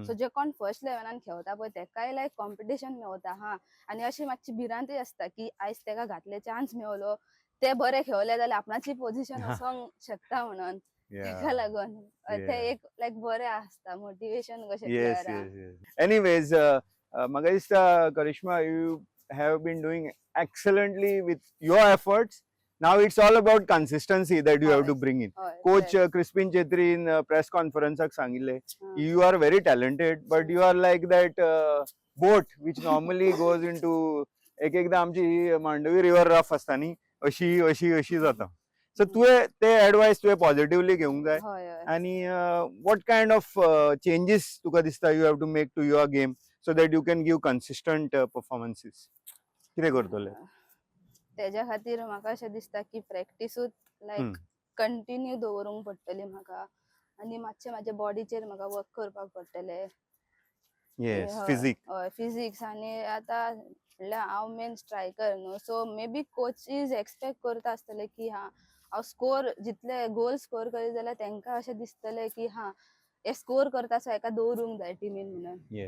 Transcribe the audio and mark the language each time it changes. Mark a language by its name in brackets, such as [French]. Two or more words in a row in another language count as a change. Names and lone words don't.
[Konkani] सो जे कोण फर्स्ट 11 खेळता पळय तेकाय लायक कॉम्पिटिशन मेवता हा आनी अशी मातशी भिरांतूय आसता की आयज तेका घातले चान्स मेवलो ते बरे खेळले जाल्यार आपणाची पोझिशन वचोंक शकता म्हणून. तेका लागून ते एक लायक बरें आसता मोटिवेशन कशें प्लेयराक. [English] एनीवेज [Konkani] म्हाका दिसता [English] करिश्मा you have been doing excellently with your efforts. now it's all about consistency that you have to bring in. [Konkani] कोच क्रिस्पिन चेत्री [English] in press [Konkani] कॉन्फरन्साक सांगिल्ले [English] you are very talented but you are like that boat which normally goes in to [Konkani] एकदा आमची मांडवी [English] river rough [Konkani] आसता न्ही अशी अशी अशी जाता. सो तुवें ते एडवायस तुवें पॉझिटिव्हली घेवंक जाय. [English] आनी what kind of changes [Konkani] तुका दिसता [English] you have to make to your game so that you can give consistent performances? [Konkani] कितें करतले? तेज्या खातीर म्हाका अशें दिसता की प्रॅक्टिसूच लायक कंटिन्यू दवरूंक पडटली म्हाका आनी मातशें म्हाज्या बॉडीचेर म्हाका वर्क करपाक पडटलें. फिजिक्स आनी आतां म्हणल्यार हांव [English] main striker [Konkani] न्हू [English] so maybe coaches [Konkani] एक्सपेक्ट करता आसतले की हांव स्कोर जितले [English] goal score [Konkani] करीत जाल्यार तेंकां अशें दिसतलें की हे स्कोर करता सो हेका दवरूंक जाय टिमीन म्हणून.